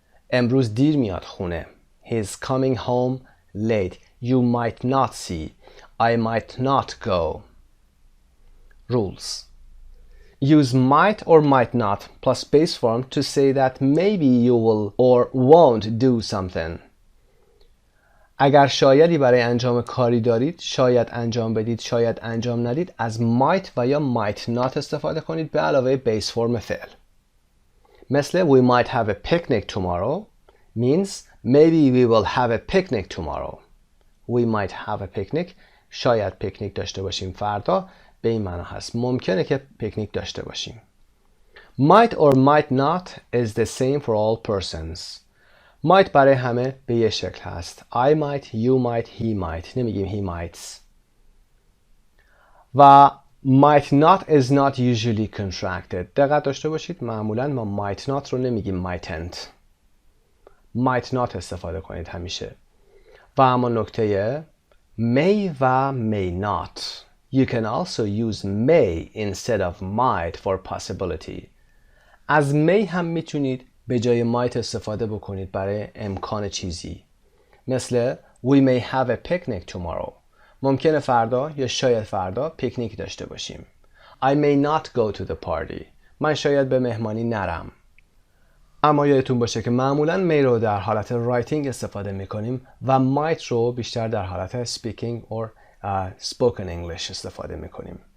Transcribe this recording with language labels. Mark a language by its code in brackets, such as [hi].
[fa] امروز دیر میاد خونه. [en] He's coming home late. You might not see. I might not go. Rules. Use might or might not plus base form to say that maybe you will or won't do something. [fa] اگر شایدی برای انجام کاری دارید، شاید انجام بدید، شاید انجام ندید، از might و یا might not استفاده کنید به علاوه base form فعل. مثل [en] we might have a picnic tomorrow means maybe we will have a picnic tomorrow. We might have a picnic. [fa] شاید پیکنیک داشته باشیم فردا. به این معنا هست ممکنه که پیکنیک داشته باشیم. [en] Might or might not is the same for all persons. [fa] Might برای همه به یه شکل هست. [en] I might, you might, he might. [fa] نمیگیم [en] he mights. [fa] و [en] might not is not usually contracted. [fa] دقت داشته باشید معمولا ما might not رو نمیگیم mightn't. might not استفاده کنید همیشه. و اما نکته may و may not. [en] You can also use may instead of might for possibility. [fa] از may هم میتونید به جای might استفاده بکنید برای امکان چیزی. مثل [en] we may have a picnic tomorrow. [fa] ممکنه فردا یا شاید فردا پیکنیک داشته باشیم. [en] I may not go to the party. [fa] من شاید به مهمانی نرم. اما یادتون باشه که معمولاً may رو در حالت writing استفاده میکنیم و might رو بیشتر در حالت speaking or spoken English استفاده میکنیم.